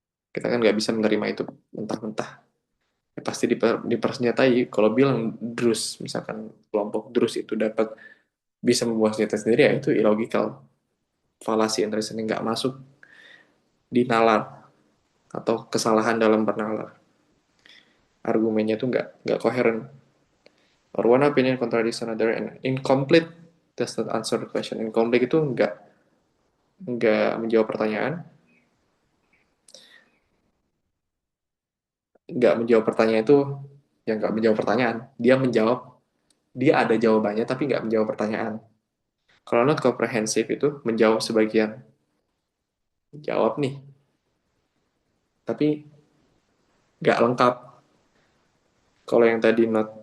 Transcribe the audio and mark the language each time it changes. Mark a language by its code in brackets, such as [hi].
[id] Kita kan nggak bisa menerima itu mentah-mentah. Ya, pasti dipersenjatai. Kalau bilang Drus, misalkan kelompok Drus itu dapat bisa membuat senjata sendiri, ya itu [en] illogical, fallacy and reasoning, [id] nggak masuk di nalar atau kesalahan dalam bernalar. Argumennya tuh nggak koheren. [en] Or one opinion contradicts another and incomplete does not answer the question. [id] Incomplete itu nggak menjawab pertanyaan, nggak menjawab pertanyaan itu yang nggak menjawab pertanyaan. Dia ada jawabannya tapi nggak menjawab pertanyaan. Kalau [en] not comprehensive [id] itu menjawab sebagian, jawab nih, tapi nggak lengkap. Kalau yang tadi not